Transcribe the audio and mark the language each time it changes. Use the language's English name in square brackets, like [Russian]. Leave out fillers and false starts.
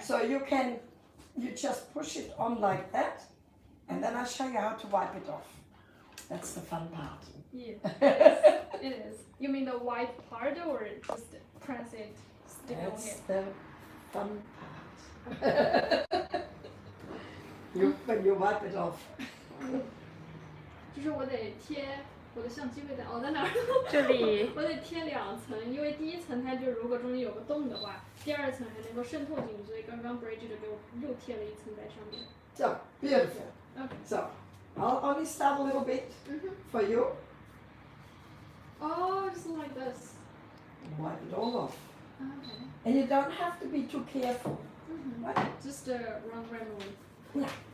[English] So you just push it on like that, and then I'll show you how to wipe it off. That's the fun part. Yeah. It is. You mean the white part or just press it, stick it on That's here? the fun part. When you wipe it off. [Chinese] 就是我得贴我的相机会在在哪儿？这里我得贴2层，因为第一层它就如果中间有个洞的话，第2层还能够渗透进去，所以刚刚 Bridget 给我又贴了1层在上面。 [English] So, beautiful. Okay. So, I'll only start a little bit for you. Oh, just like this. Wipe it all off. Okay. And you don't have to be too careful. Right? Just run randomly. Yeah.